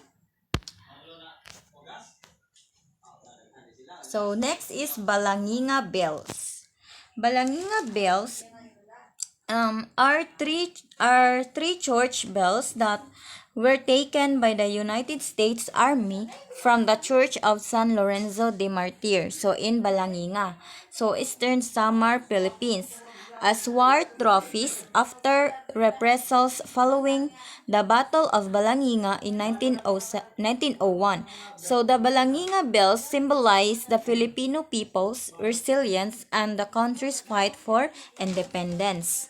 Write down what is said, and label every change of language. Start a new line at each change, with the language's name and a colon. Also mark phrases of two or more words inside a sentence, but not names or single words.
English: So next is Balanginga Bells. Balanginga Bells are three church bells that were taken by the United States Army from the Church of San Lorenzo de Martir, so in Balanginga, so Eastern Samar, Philippines, as war trophies after reprisals following the Battle of Balanginga in 1901. So the Balanginga bells symbolize the Filipino people's resilience and the country's fight for independence.